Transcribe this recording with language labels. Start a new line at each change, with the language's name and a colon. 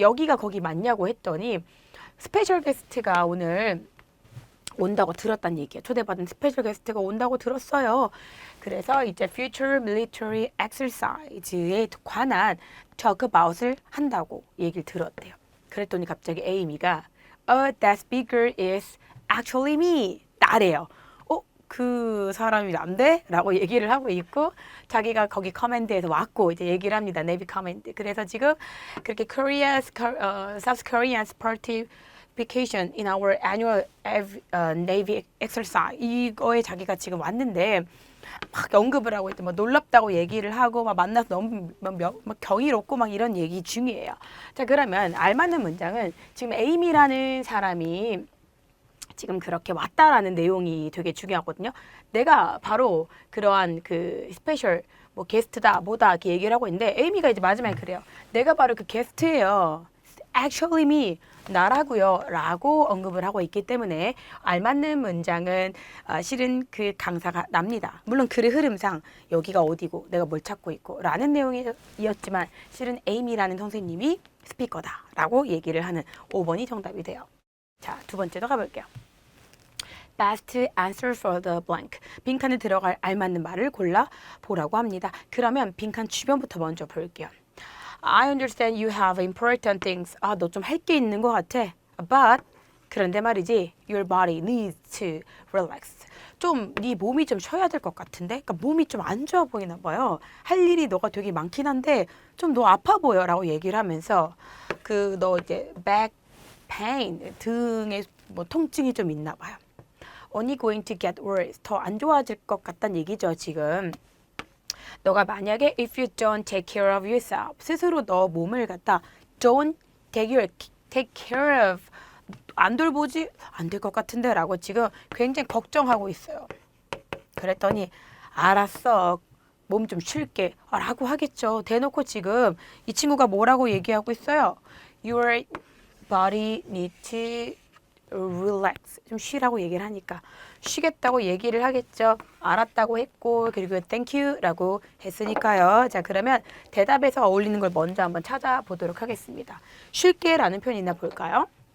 Korean: 여기가 거기 맞냐고 했더니 스페셜 게스트가 오늘 온다고 들었단 얘기예요. 초대받은 스페셜 게스트가 온다고 들었어요. 그래서 이제 Future Military Exercise에 관한
English: talk about
Korean: 을 한다고 얘기를 들었대요. 그랬더니 갑자기 에이미가
English: that speaker is actually me.
Korean: 나래요. 그 사람이 난데? 라고 얘기를 하고 있고 자기가 거기 커맨드에서 왔고 이제 얘기를 합니다. 네비 커맨드. 그래서 지금 그렇게
English: South Korea's participation in our annual Navy exercise
Korean: 이거에 자기가 지금 왔는데 막 언급을 하고 있대. 뭐 놀랍다고 얘기를 하고 막 만나서 너무 막 경이롭고 막 이런 얘기 중이에요. 자, 그러면 알맞는 문장은 지금 에이미라는 사람이 지금 그렇게 왔다라는 내용이 되게 중요하거든요. 내가 바로 그러한 그 스페셜 뭐 게스트다 뭐다 이렇게 얘기를 하고 있는데 에이미가 이제 마지막에 그래요. 내가 바로 그 게스트예요.
English: Actually me
Korean: 나라고요 라고 언급을 하고 있기 때문에 알맞는 문장은 실은 그 강사가 납니다. 물론 글의 흐름상 여기가 어디고 내가 뭘 찾고 있고 라는 내용이었지만 실은 에이미라는 선생님이 스피커다 라고 얘기를 하는 5번이 정답이 돼요. 자, 두 번째도 가볼게요.
English: Best answer for the blank.
Korean: 빈칸에 들어갈 알맞는 말을 골라 보라고 합니다. 그러면 빈칸 주변부터 먼저 볼게요.
English: I understand you have important things.
Korean: 너 좀 할 게 있는 것 같아.
English: But
Korean: 그런데 말이지,
English: your body needs to relax.
Korean: 좀 네 몸이 좀 쉬어야 될 것 같은데, 그러니까 몸이 좀 안 좋아 보이나 봐요. 할 일이 너가 되게 많긴 한데 좀 너 아파 보여라고 얘기를 하면서 그 너 이제 back pain 등에 뭐 통증이 좀 있나 봐요.
English: Only going to get worse.
Korean: 더 안 좋아질 것 같다는 얘기죠, 지금. 너가 만약에
English: if you don't take care of yourself.
Korean: 스스로 너 몸을 갖다
English: don't take care of.
Korean: 안 돌보지? 안 될 것 같은데 라고 지금 굉장히 걱정하고 있어요. 그랬더니 알았어. 몸 좀 쉴게. 라고 하겠죠. 대놓고 지금 이 친구가 뭐라고 얘기하고 있어요?
English: Your body needs to relax.
Korean: 좀 쉬라고 얘기를 하니까 쉬겠다고 얘기를 하겠죠. 알았다고 했고 그리고 thank you라고 했으니까요. 자, 그러면 대답에서 어울리는 걸 먼저 한번 찾아보도록 하겠습니다. 쉴게라는 표현이 있나 볼까요?